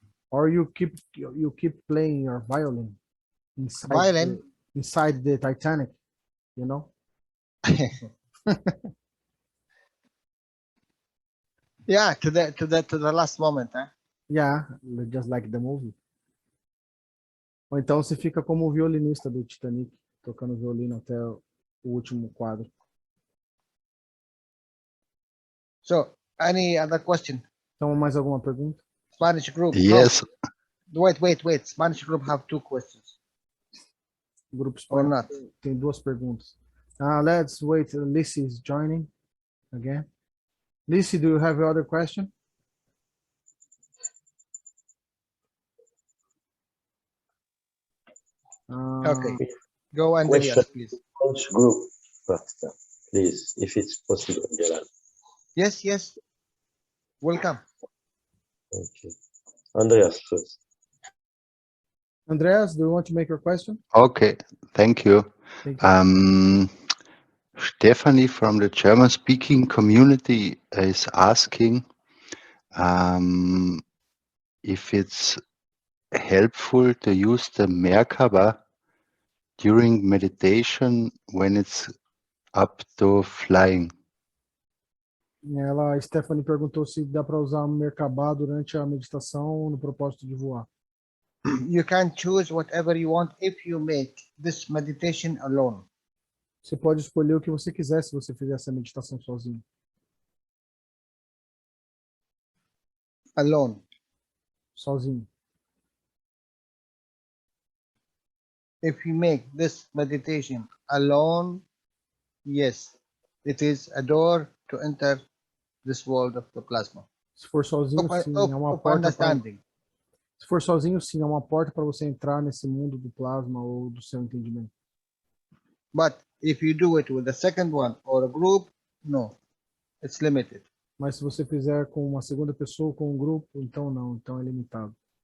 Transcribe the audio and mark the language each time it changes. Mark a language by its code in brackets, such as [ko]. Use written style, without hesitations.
[en] Or you keep playing your violin inside the Titanic, you know? Yeah, to the last moment, huh? Yeah, just like the movie. [pt] Ou então você fica como o violinista do Titanic, tocando violino até o último quadro. [en] So, any other question? [pt] Então, mais alguma pergunta? [en] Spanish group. Yes. Wait. Spanish group have 2 questions. [pt] O grupo [en] Or [pt] espanhol [en] not? [pt] tem 2 perguntas. [en] Let's wait. Lissy is joining again. Lissy, do you have another question? Okay. Go and yes, please. Which group first, please, if it's possible, Jalal. Yes. Welcome. Okay. Andreas first. Andreas, do you want to make your question? Okay, thank you. Thank you. Stephanie from the German-speaking community is asking if it's helpful to use the Merkaba during meditation when it's up to flying. [pt] A Stephanie perguntou se dá para usar o Merkaba durante a meditação no propósito de voar. [en] You can choose whatever you want if you make this meditation alone. [pt] Você pode escolher o que você quiser se você fizer essa meditação sozinho. [en] Alone. [pt] Sozinho. [en] If you make this meditation alone, yes, it is a door to enter this world of the plasma. [pt] Se for sozinho, sim, é uma porta [en] understanding. [pt] Se for sozinho, sim, é uma porta para você entrar nesse mundo do plasma ou do seu entendimento. [en] But if you do it with the second one or a group, no, it's limited. [pt] Mas se você fizer com uma segunda pessoa, com um grupo, então não, então é limitado.